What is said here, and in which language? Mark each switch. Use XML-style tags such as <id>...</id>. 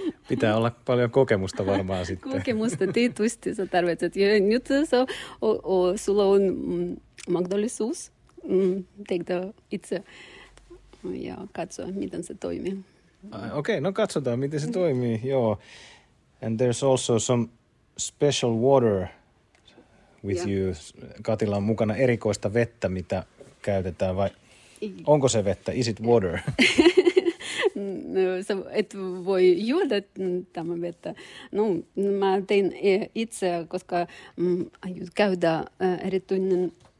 <fi>Pitää olla paljon kokemusta varmaan sitten. Kokemusta tietysti sä tarvitset. Nyt sulla on mahdollisuus tehdä itse ja katsoa, miten se toimii. Okei, no katsotaan, miten se toimii. Joo.</fi> <en>And there's also some special water with you.</en> <fi>Katilla on mukana erikoista vettä, mitä käytetään. Vai onko se vettä? Is it water? Sä et voi juoda tämä vettä. No, mä tein itse, koska käydä erityinen.</fi>